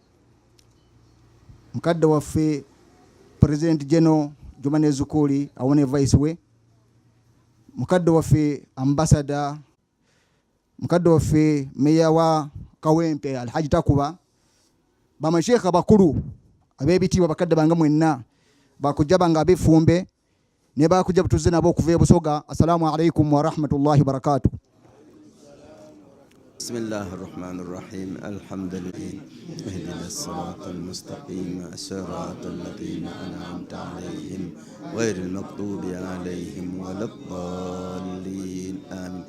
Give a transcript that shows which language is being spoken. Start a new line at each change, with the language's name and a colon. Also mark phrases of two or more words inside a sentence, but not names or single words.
Ganda: mkadda waffe
English: President General
Ganda: Jumane Zukuli awone vice we, mkadda waffe ambassador, mkadda waffe meya wa Kawempe Alhaji Takuba, bamasheikh abakulu abebitiibwa bakadde bange mwenna bakujja bange abefumbe ne bakujja butuze nabo okuva Busoga.
Arabic: السلام عليكم ورحمة الله وبركاته. بسم الله الرحمن الرحيم الحمد لله اهدنا الصراط المستقيم صراط الذين أنعمت عليهم غير المغضوب عليهم ولا الضالين آمين.